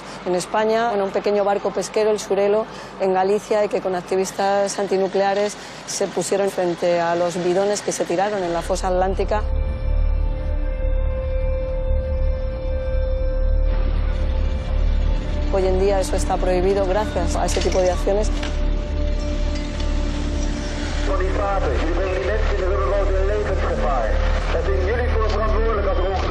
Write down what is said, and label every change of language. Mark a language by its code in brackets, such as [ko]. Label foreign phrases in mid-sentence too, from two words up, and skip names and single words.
[es] En España, en un pequeño barco pesquero, el Surelo, en Galicia, y que con activistas antinucleares se pusieron frente a los bidones que se tiraron en la fosa atlántica. Hoy en día eso está prohibido gracias a ese tipo de acciones. [nl] Voor die vaten, jullie brengen die mensen in de wereld in levensgevaar. Het is jullie voor verantwoordelijk als